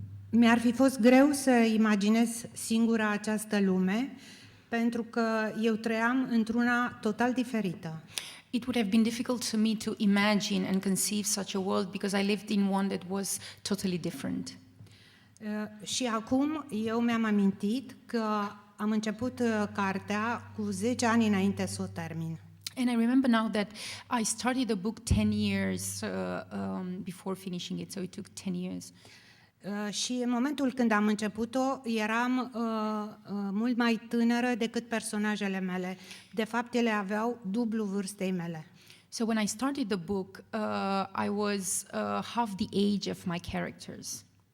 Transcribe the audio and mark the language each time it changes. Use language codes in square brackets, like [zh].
[ro] Mi-ar fi fost greu să imaginez singura această lume, pentru că eu trăiam într-una total diferită. [en] It would have been difficult to me to imagine and conceive such a world because I lived in one that was totally different. [ro] Și acum eu mi-am amintit că am început cartea cu 10 ani înainte să o termin. [en] And I remember now that I started the book 10 years before finishing it, so it took 10 years. [ro] Și în momentul când am început-o, eram mult mai tânără decât personajele mele. De fapt, ele aveau dublu vârstei mele. [en] So when I started the book, I was half the age of my characters.